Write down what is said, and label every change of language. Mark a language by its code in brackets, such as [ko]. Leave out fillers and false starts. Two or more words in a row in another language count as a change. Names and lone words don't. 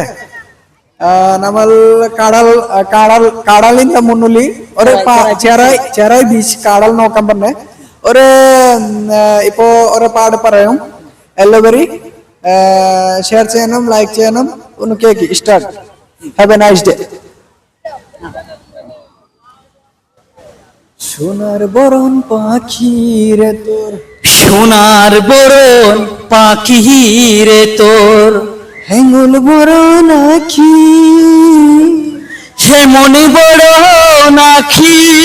[ml] നമ്മൾ കടലിന്റെ മുന്നിൽ ഒരു ചെറായി ബീച്ച് കടൽ നോക്കാൻ പറഞ്ഞ ഒരു ഇപ്പോ ഒരു പാട് പറയും. എല്ലാവരും ഷെയർ ചെയ്യണം, ലൈക്ക് ചെയ്യണം. ഒന്ന് കേക്ക് സ്റ്റാർട്ട്. [en] Have a nice day. [bn] সোনার বরণ পাখি রে তোর, সোনার বরণ পাখি রে তোর, হেঙ্গুল বরণ আখি, হেমনি বরণ আখি,